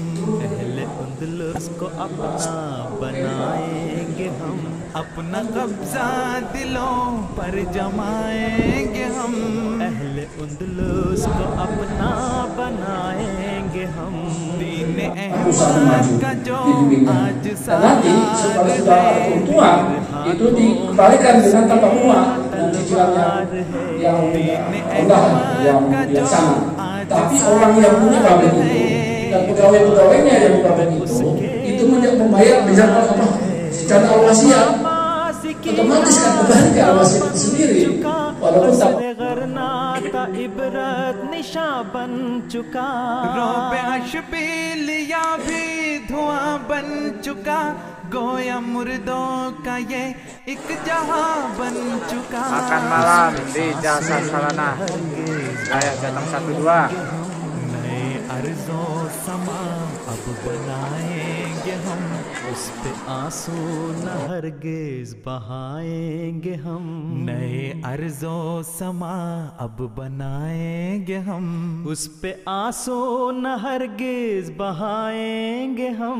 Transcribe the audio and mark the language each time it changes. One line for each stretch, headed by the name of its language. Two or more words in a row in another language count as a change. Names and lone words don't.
Urdu: اہلِ اندلس کو اپنا بنائیں گے ہم. اپنا قبضہ دلوں پر جمائیں گے ہم, اہلِ اندلس کو اپنا بنائیں گے ہم. دین احمد کا جو آج
Indonesian: nanti setelah sudah tua itu dikembalikan dengan tambah muat dan cicilannya yang rendah yang bijaksana. Tapi orang yang punya pabrik itu dan pegawai-pegawainya yang pabrik itu membayar misalkan apa secara al-wasiat, otomatis kan kembali ke al-wasiat itu sendiri walaupun tak
Urdu: عبرت نشاں بن چکا. رعبِ اشبیلیہ بھی دھواں بن چکا، گویا مردوں کا یہ ایک جہاں بن چکا.
Indonesian: Makan malam di Jasa Salana. Saya datang 1-2.
Urdu: نئے ارض و سما اب بنائیں گے ہم, اس پہ آنسو نہ ہرگز بہائیں گے ہم. نئے ارض و سما اب بنائیں گے ہم, اس پہ آنسو نہ ہرگز بہائیں گے ہم.